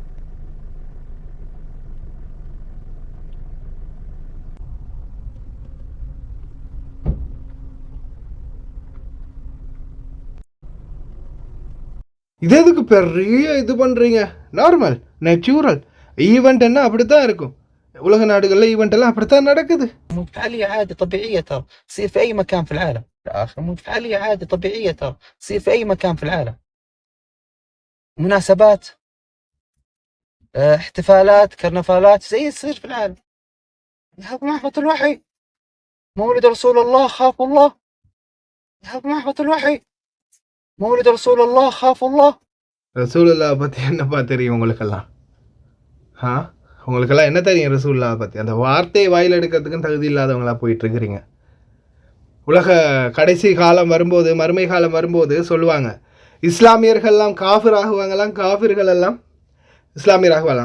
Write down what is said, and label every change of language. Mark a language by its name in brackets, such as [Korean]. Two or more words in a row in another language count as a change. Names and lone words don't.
[Tamil] இது எதுக்கு பெரிய இது பண்ணுறீங்க? [English] normal natural event [Tamil] என்ன அப்படி தான் இருக்கும். உலக நாடுகளில் ஈவெண்ட் எல்லாம் அப்படித்தான் நடக்குது. [Arabic] فعالية عادي طبيعية ترى تصير في أي مكان في العالم. فعالية عادي طبيعية ترى تصير في أي مكان في العالم. مناسبات، احتفالات، كرنفالات زي تصير في العالم. هذا محبة الوحي، مولد رسول الله خاف الله. هذا محبة الوحي، مولد رسول الله خاف الله. [Tamil] ரசூலுல்லாஹ் பற்றி என்னப்பா தெரியும் உங்களுக்கெல்லாம்? உங்களுக்கெல்லாம் என்ன தெரியும் ரசூலுல்லாஹ் பற்றி? அந்த வார்த்தையை வாயில் எடுக்கிறதுக்குன்னு தகுதி இல்லாதவங்களா போயிட்டுருக்கிறீங்க. உலக கடைசி காலம் வரும்போது, மறுமை காலம் வரும்போது சொல்லுவாங்க, இஸ்லாமியர்கள்லாம் காஃபிர் ஆகுவாங்களாம், காஃபிர்கள் எல்லாம் இஸ்லாமியர் ஆகுவாங்களாம்.